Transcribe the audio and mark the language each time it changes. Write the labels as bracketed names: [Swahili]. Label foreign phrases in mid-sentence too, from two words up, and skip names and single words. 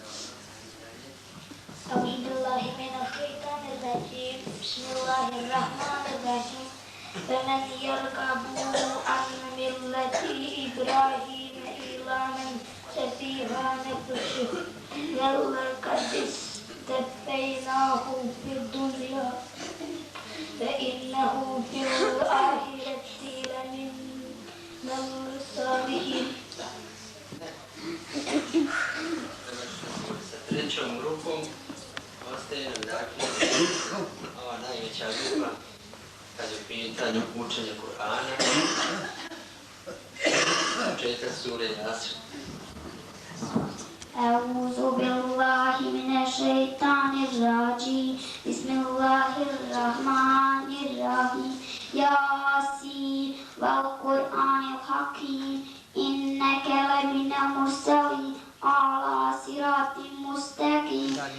[Arabic] أعوذ بالله من الشيطان الرجيم بسم الله الرحمن الرحيم فمن يرغب عن ملة إبراهيم إلا من سفيها نفسه ولقد اصطفيناه في الدنيا وإنه في الآخرة لمن الصالحين. [Bosnian] Sa trećom grupom ostaje nam dakle ova najveća grupa kad je u pitanju učenje Kur'ana, početak sure Jasr. [Arabic] أعوذ بالله من الشيطان الرجيم بسم الله الرحمن الرحيم ياسين والقرآن الحكيم إنك لمن المرسلين على صراط مستقيم